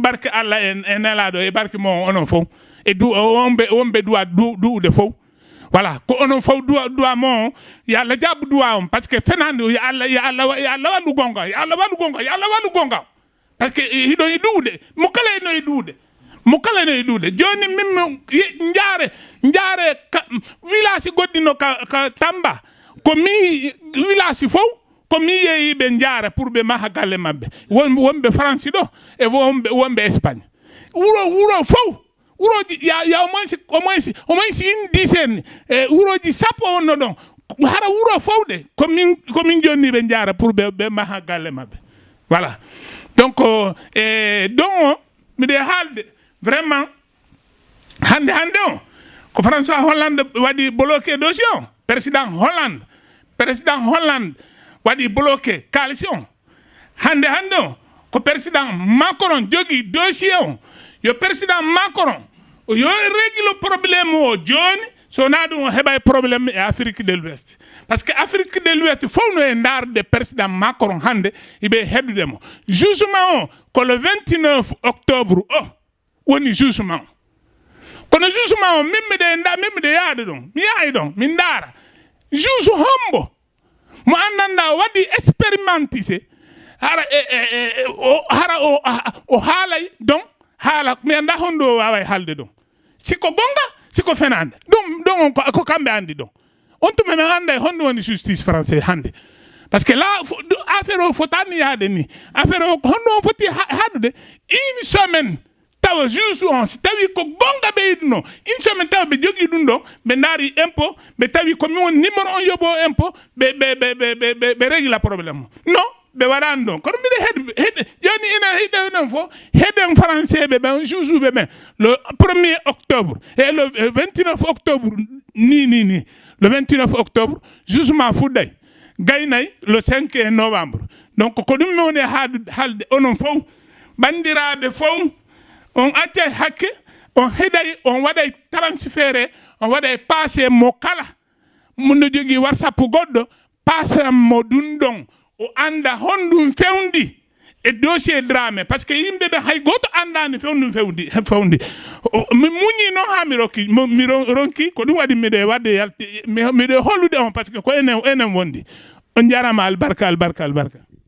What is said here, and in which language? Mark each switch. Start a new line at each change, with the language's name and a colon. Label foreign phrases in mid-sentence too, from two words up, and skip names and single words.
Fula: barke alla en elado e barke mo onon fo e du wombe duude fo voilà ko onon faw duwa mo yalla jabu duwa on
French: parce que
Fula: fenande yalla walu gonga
French: parce que
Fula: hido e duude mo kala no e duude joni mim njaare village goddino ka Tamba ko mi village fo ko mi yeyi be njaara pour be maha galle mabbe wonbe France do e wonbe Espagne wuro fo uroji ya
French: au moins une dizaine
Fula: uroji sapo no don hara wuro fawde komin jonni be njaara pour be maha galle mabbe
French: voilà donc donc
Fula: mi de halde vraiment hande on ko François Hollande wadi
French: bloqué dossier
Fula: président Hollande wadi
French: bloqué coalition
Fula: hande on ko président Macron jogi dossier yo président Macron yo
French: régler le problème
Fula: o joni so na dum hebay problème e
French: Afrique de l'Ouest parce que Afrique de l'Ouest
Fula: faut no ndar de président Macron hande ibe hebdude mo jugement ko
French: le 29 octobre
Fula: woni jugement kono jugement mimmi de yaade don mi yaay don min dara juge hombo mo andanda wadi expérimentisé hara o haalay donc haala mi anda hondo waaway halde don siko gonga siko fenande don ko kambe andi don on to me anda hondo woni
French: justice français
Fula: hande
French: parce que là affaire
Fula: o fotani yaade ni affaire o hondo foti hadude
French: une semaine
Fula: taw juge on tawi ko gonga be idno
French: une semaine
Fula: taw be jogi dum do be ndari impôt be tawi ko mi won numéro on yobo impôt be
French: régler problème
Fula: non be warando ko mi de yoni ina hide fo heden français be ben joujou be
French: le 1er octobre et le 29 octobre
Fula: ni
French: le 29 octobre jugement
Fula: fuday gaynay
French: le 5 novembre donc
Fula: ko dum mi woni halde onon fo bandirabe fo on acca hakke on heday on waday transféré on waday passer mo kala mun jogi WhatsApp goddo passer mo dundon o anda hondum fewndi e dossier Dramé
French: parce que
Fula: yimbe be hay goto andani fewndum fewndi mi muñi no ha mi ronki ko dum wadi mi de wadde mi de hollude on parce que ko enen wondi on jarama albarka